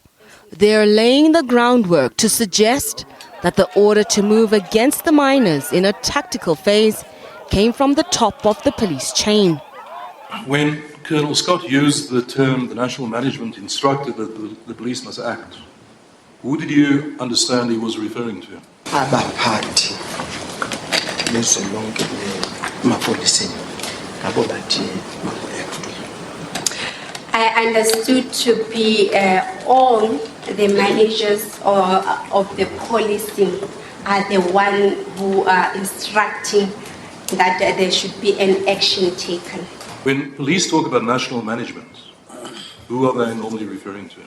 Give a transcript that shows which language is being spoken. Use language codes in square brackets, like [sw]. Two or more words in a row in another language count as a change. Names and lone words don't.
[en] They're laying the groundwork to suggest that the order to move against the miners in a tactical phase came from the top of the police chain. When Colonel Scott used the term the national management instructed that the police must act, who did you understand he was referring to? [zu] Abaphathi bezolonke emapoliseni ngabo bathi makuact. [en] I understood to be all the managers of the policing are the one who are instructing that there should be an action taken. When police talk about national management, who are they normally referring to?